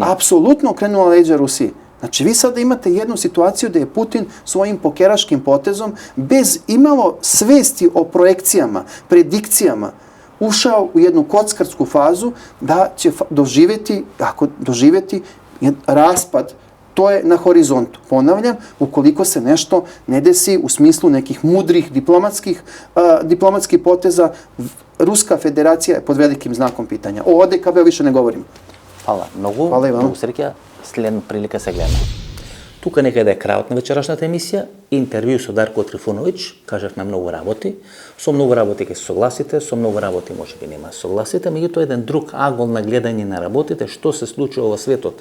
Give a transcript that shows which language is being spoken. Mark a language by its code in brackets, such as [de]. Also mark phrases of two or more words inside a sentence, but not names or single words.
[sr] Apsolutno okrenula leđa Rusiji. Znači, vi sada imate jednu situaciju da je Putin svojim pokeraškim potezom, bez imalo svesti o projekcijama, predikcijama, ušao u jednu kockarsku fazu da će doživjeti raspad. To je na horizontu. Ponavljam, ukoliko se nešto ne desi u smislu nekih mudrih diplomatskih poteza, Ruska federacija je pod velikim znakom pitanja. O ODKB više ne govorim. [mk] Hvala. Mnogo среќа. Следна прилика се гледаме. Тука некаде е крајот на вечерашната емисија. Интервју со Дарко Трифуновиќ. Кажавме многу работи. Со многу работи ќе се согласите, со многу работи можеби нема се согласите, меѓутоа еден друг агол на гледање на работите, што се случува во светот.